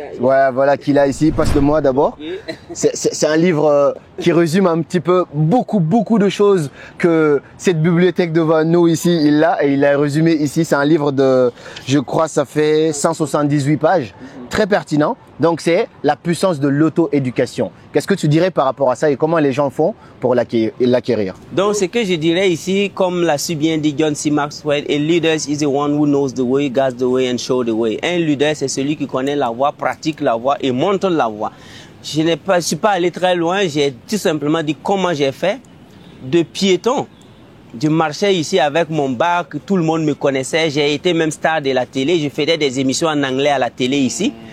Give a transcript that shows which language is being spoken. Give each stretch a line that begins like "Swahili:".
French: Ouais, voilà qu'il a ici. Passe-le-moi d'abord. C'est un livre qui résume un petit peu beaucoup de choses que cette bibliothèque devant nous ici, il l'a et il a résumé ici. C'est un livre de, je crois, ça fait 178 pages, très pertinent. Donc c'est la puissance de l'auto-éducation. Qu'est-ce que tu dirais par rapport à ça et comment les gens font pour l'acquérir? Donc ce que je dirais ici, comme l'a si bien dit John C.
English: Maxwell, a leader is the one who knows the way, guides the way and shows the way.
French: Un leader, c'est celui qui connaît la voie, pratique la voie et montre la voie. Je ne suis pas allé très loin, j'ai tout simplement dit comment j'ai fait de piéton. Je marchais ici avec mon bac, tout le monde me connaissait, j'ai été même star de la télé, je faisais des émissions en anglais à la télé ici.